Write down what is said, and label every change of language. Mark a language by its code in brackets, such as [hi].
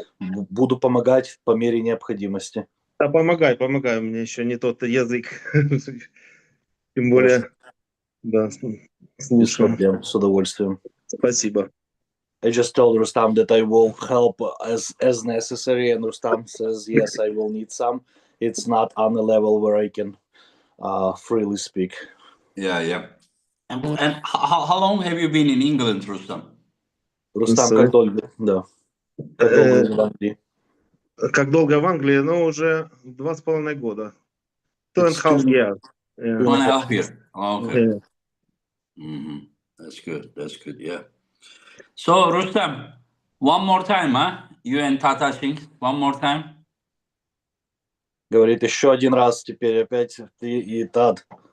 [ru] Буду помогать по мере необходимости. Да, помогай. У меня еще не тот язык. Тем более, да, Без слушаю. проблем, с удовольствием. Спасибо. [en] I just told Rustam that I will help as necessary, and Rustam says, yes, I will need some. It's not on a level where I can freely speak. Yeah. And how long have you been in England, Rustam? [ru] Рустам, [en] Sorry. [ru] как долго? Да. Как долго вы в Англии? Как долго в Англии? Ну, уже 2,5 года. [en] 2.5 years. Yeah. 2.5 years. Okay. Yeah. Mm-hmm. That's good. Yeah. So Rustam, one more time, huh? You and Hutchings, one more time. [ru] Говорит, еще один раз теперь опять ты и Todd.